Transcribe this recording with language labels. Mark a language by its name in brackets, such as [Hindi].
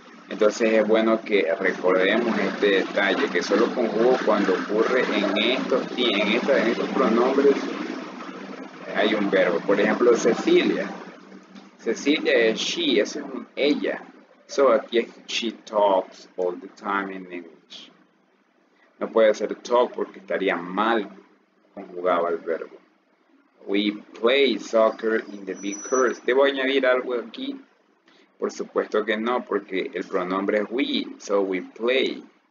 [Spanish] Entonces es bueno que recordemos este detalle, que solo conjugo cuando ocurre en estos pronombres hay un verbo. Por ejemplo, Cecilia. Cecilia es she, eso es un ella. So aquí es [English] she talks all the time in English. [Spanish] No puede ser talk porque estaría mal conjugado el verbo. [English] We play soccer in the big courts. [Spanish] ¿Debo añadir algo aquí? Por supuesto que no, porque el pronombre es we, [English] so we play.